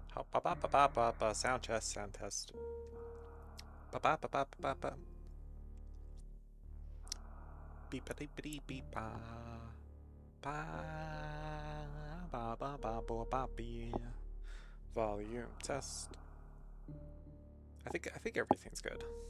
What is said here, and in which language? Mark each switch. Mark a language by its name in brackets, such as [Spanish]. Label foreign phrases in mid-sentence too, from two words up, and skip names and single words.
[English] Ba ba ba ba ba ba. Sound test, sound test. Ba ba ba ba ba ba. Beep a deep beep beep ba. Ba ba ba ba ba ba bee. Volume test. I think everything's good.